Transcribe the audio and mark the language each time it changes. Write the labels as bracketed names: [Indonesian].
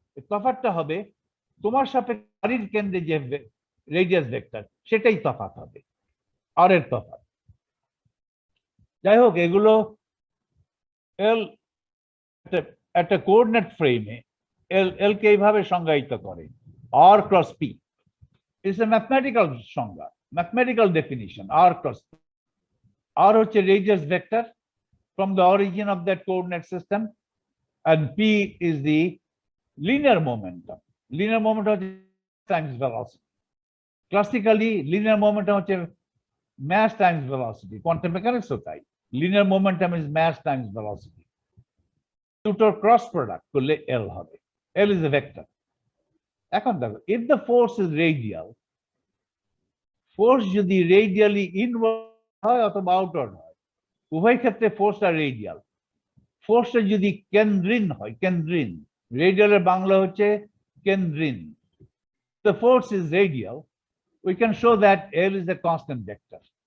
[Bangla] তফাৎটা হবে তোমার সাপেক্ষে গাড়ির কেন্দ্রে যে রেডিয়াস ভেক্টর, সেটাই তফাৎ হবে, আর এর তফাৎ। যাই হোক, এগুলো এল একটা কোঅর্ডিনেট ফ্রেমে এল কে এইভাবে সংজ্ঞায়িত করে, আর cross P is a mathematical সংজ্ঞা, ম্যাথমেটিক্যাল ডেফিনিশন। আর ক্রস পি, আর হচ্ছে radius vector [English] from the origin of that coordinate system, and p is the linear momentum. Linear momentum times velocity. Classically, linear momentum হচ্ছে mass times velocity. Quantum mechanics [Bangla] ও তাই, [English] linear momentum is mass times velocity. [Bangla] দুটোর cross product করলে L হবে। [English] L is a vector. [Bangla] এখন দেখো, [English] if the force is radial, [Bangla] force যদি radially inward হয় অথবা আউটওয়ার্ড হয়, উভয় ক্ষেত্রে ফোর্সটা রেডিয়াল। ফোর্সটা যদি কেন্দ্রিন হয়, কেন্দ্রিন, রেডিয়ালের বাংলা হচ্ছে কেন্দ্রিন, [English] the force is radial, we can show that L is a constant vector.